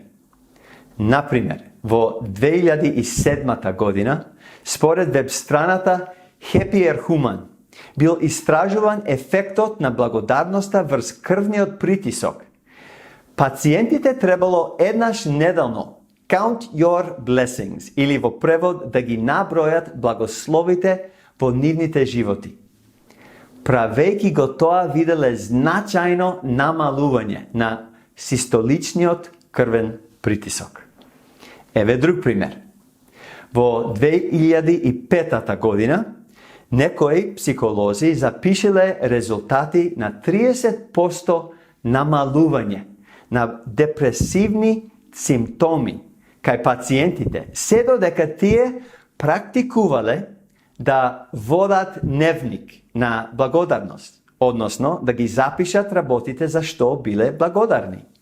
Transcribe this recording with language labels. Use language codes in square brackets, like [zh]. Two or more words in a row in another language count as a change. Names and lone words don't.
[mk] Например, во 2007 година, според веб страната Happier Human, бил истражуван ефектот на благодарноста врз крвниот притисок. Пациентите требало еднаш неделно [en] count your blessings, [mk] или во превод да ги набројат благословите во нивните животи. Правејќи го тоа виделе значајно намалување на систоличниот крвен притисок. Еве друг пример. Во 2005 година некои психолози запишеле резултати на 30% намалување на депресивни симптоми кај пациентите, се додека тие практикувале да водат дневник на благодарност, односно да ги запишат работите за што биле благодарни.